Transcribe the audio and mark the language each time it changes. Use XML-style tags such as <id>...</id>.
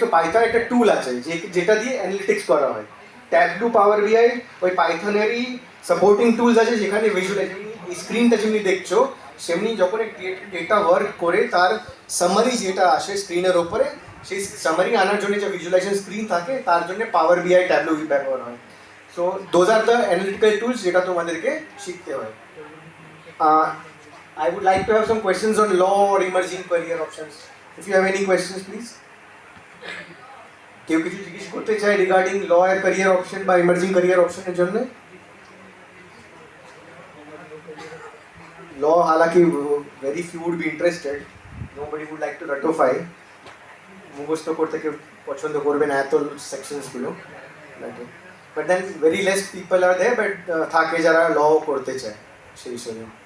<bn>তো পাইথন একটা টুল আছে যেটা দিয়ে অ্যানালিটিক্স করা হয়। ট্যাবলু, পাওয়ার বিআই ওই পাইথনেরই সাপোর্টিং টুলস আছে, যেখানে ভিজুয়ালাইজেশন এই স্ক্রিনটা যেমনি দেখছো সেমনি যখন ডেটা ওয়ার্ক করে তার সামারি যেটা আসে স্ক্রিনের ওপরে, সেই সামারি আনার জন্য যে ভিজুয়ালাইজেশন স্ক্রিন থাকে তার জন্য পাওয়ার বিআই, ট্যাবলু ব্যবহার হয়।</bn> <en>so those are the analytical tools</en> <bn>যেটা তোমাদেরকে শিখতে হয়।</bn> <en>I would like to have some questions on law or emerging career options. If you have any questions, please.</en> <bn>কেউ কিছু জিজ্ঞেস করতে চাই রিগার্ডিং ল এর ক্যারিয়ার অপশন বা ইমার্জিং ক্যারিয়ার অপশনের জন্য?</bn> <en>law হালাকি very few would be interested, nobody would like to রাটোফাই,</en> <bn>মুখস্থ করতে কেউ পছন্দ করবে না এত সেকশনসগুলো,</bn> <en>but then very less people are there, but</en> <bn>থাকে যারা ল করতে চায় সেই হিসেবে।</bn>